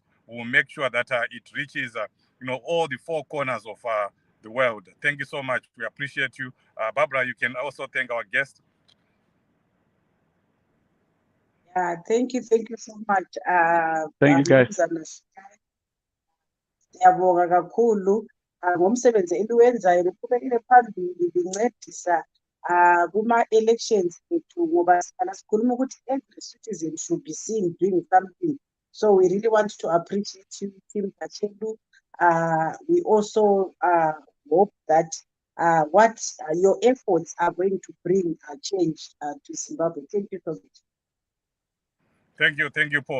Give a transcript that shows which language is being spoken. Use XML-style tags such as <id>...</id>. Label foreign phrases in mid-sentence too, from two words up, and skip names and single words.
<en>We'll make sure that it reaches, all the four corners of the world. Thank you so much. We appreciate you. Barbara, you can also thank our guest. Yeah, thank you so much. Thank you, guys.</en> <nd>Siyabonga kakhulu ngomsebenzi eliwenzayo liqhubekile phambili lincedisa kuma-elections ethu ngoba sihlala sikhuluma ukuthi</nd> <en>every citizen should be seen doing something. So we really want to appreciate you, Team Pachelu. We also hope that what your efforts are going to bring change to Zimbabwe. Thank you so much. Thank you, Paul.</en>